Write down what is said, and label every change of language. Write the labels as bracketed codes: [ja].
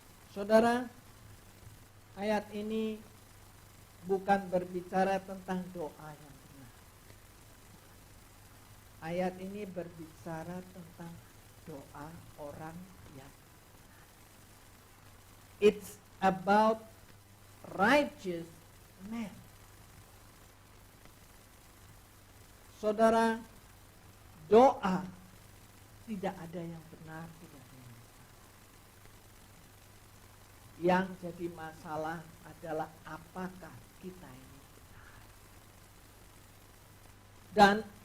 [id] Saudara, ayat ini bukan berbicara tentang doa yang benar. Ayat ini berbicara tentang doa orang yang benar. [en] It's about righteous man. [id] Saudara, doa tidak ada yang benar, tidak ada yang salah. Yang jadi masalah adalah apakah kita ini benar. Dan